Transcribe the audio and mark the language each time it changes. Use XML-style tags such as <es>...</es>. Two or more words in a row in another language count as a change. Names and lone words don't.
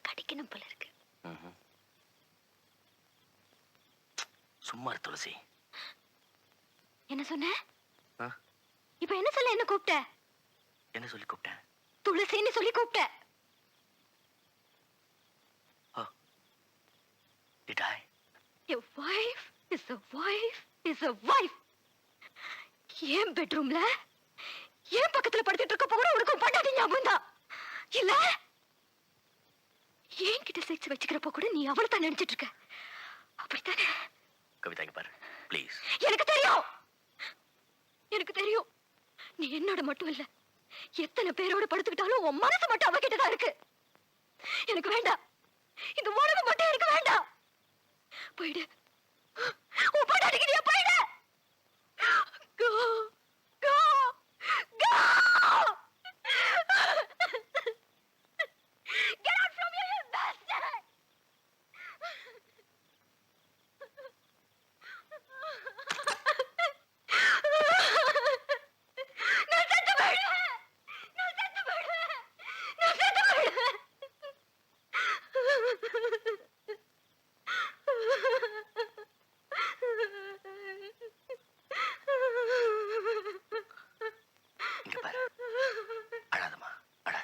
<ta>வைக்கணும் போல இருக்கு. ம்ஹும். சும்மா இரு துளசி. என்ன சொன்ன? ஆ? இப்ப என்ன சொல்ல என்ன கூப்பிட்ட? என்ன சொல்லி கூப்பிட்டேன்? துளசின்னு சொல்லி கூப்பிட்ட.</ta> <en>Did I? A wife is a wife is a wife.</en> <ta>ஏன் பெட்ரூம்ல ஏன் பக்கத்துல படுத்துட்டு இருக்க போற உனக்கு பட்டாடி ஞாபகம் தான் இல்ல? ஏன் கிட்ட செக்ஸ் வச்சுக்கிறப்ப கூட நீ அவளை தான் நினைச்சிட்டு இருக்க அப்படித்தானே? கவிதா இங்க பாரு ப்ளீஸ். எனக்கு தெரியும், எனக்கு தெரியும். நீ என்னோட மட்டும் இல்ல, எத்தனை பேரோட படுத்துக்கிட்டாலும் உன் மனசு மட்டும் அவகிட்டதான் இருக்கு. எனக்கு வேண்டாம், இந்த உலகம் மட்டும் எனக்கு வேண்டாம். போயிடு, உன் பொண்டாட்டிக்கு நீ போயிடு.</ta> <en>Go, go, go. Get out from here, you bastard.</en> <ta>நான் செத்து போயிடுவேன், நான் செத்து போயிடுவேன், நான் செத்து போயிடுவேன். இங்க பாரு, அழாதம்மா அழாத.</ta>